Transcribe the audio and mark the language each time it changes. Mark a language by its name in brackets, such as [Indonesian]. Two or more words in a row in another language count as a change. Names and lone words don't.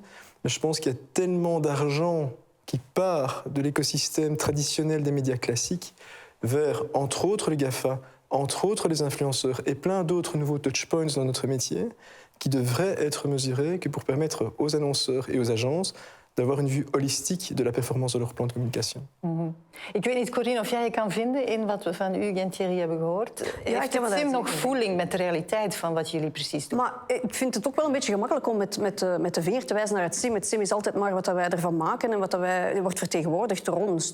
[French] Mais je pense qu'il y a tellement d'argent qui part de l'écosystème traditionnel des médias classiques vers, entre autres, les GAFA, entre autres les influenceurs et plein d'autres nouveaux touchpoints dans notre métier qui devraient être mesurés que pour permettre aux annonceurs et aux agences d'avoir une vue holistique de la performance de leur plan de communication. [Dutch] Ik weet niet, Corinne, of jij je kan vinden in wat we van u en Thierry hebben gehoord. Ja, Heeft ik heb het wel SIM nog uitzien. voeling met de realiteit van wat jullie precies doen? Maar ik vind het ook wel een beetje gemakkelijk om met de vinger te wijzen naar het SIM. Het SIM is altijd maar wat wij ervan maken en wat wordt vertegenwoordigd door ons.